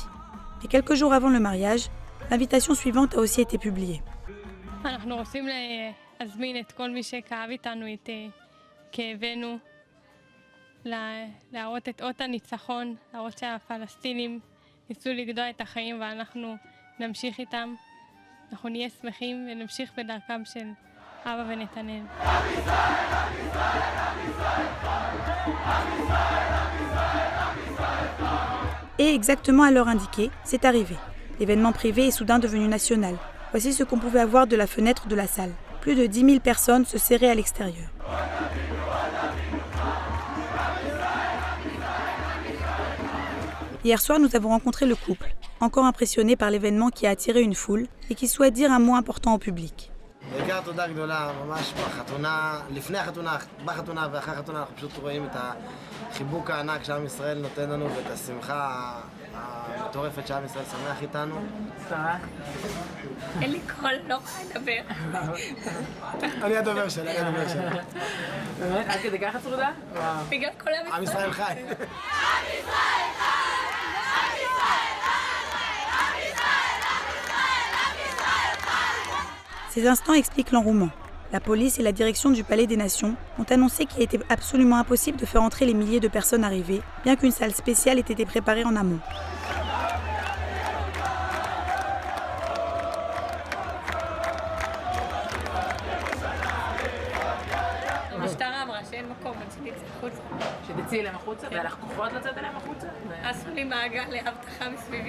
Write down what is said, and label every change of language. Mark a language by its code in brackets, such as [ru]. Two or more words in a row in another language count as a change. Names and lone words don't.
[fr] Et quelques jours avant le mariage, l'invitation suivante a aussi été publiée. [he] אנחנו רוצים להזמין את כל מי שכאב איתנו את כאבנו, להראות את אות הניצחון, להראות שהפלסטינים ניסו לגדוע את החיים ואנחנו נמשיך איתם. אנחנו נהיה שמחים ונמשיך בדרכם של אבא ונתנאל. [fr] Et exactement à l'heure indiquée, c'est arrivé. L'événement privé est soudain devenu national. Voici ce qu'on pouvait avoir de la fenêtre de la salle. Plus de 10 000 personnes se serraient à l'extérieur. Hier soir, nous avons rencontré le couple, encore impressionné par l'événement qui a attiré une foule et qui souhaite dire un mot important au public. [he] בעיקר תודה גדולה, ממש בחתונה, לפני החתונה, בחתונה ואחרי החתונה אנחנו פשוט רואים את החיבוק הענק שעם ישראל נותן לנו ואת השמחה המטורפת שעם ישראל שמח איתנו. אין לי קול, לא יכולה לדבר. אני הדובר שלה, באמת? עד כדי ככה צרודה? בגלל כל עם ישראל חי. [fr] Ces instants expliquent l'enrouement. La police et la direction du Palais des Nations ont annoncé qu'il était absolument impossible de faire entrer les milliers de personnes arrivées, bien qu'une salle spéciale ait été préparée en amont. [he] המשטרה אמרה שאין מקום, אז שנצא החוצה. שתצאי אליהם החוצה? והיה לך כוחות לצאת אליהם החוצה? עשו לי מעגל לאבטחה מסביבי.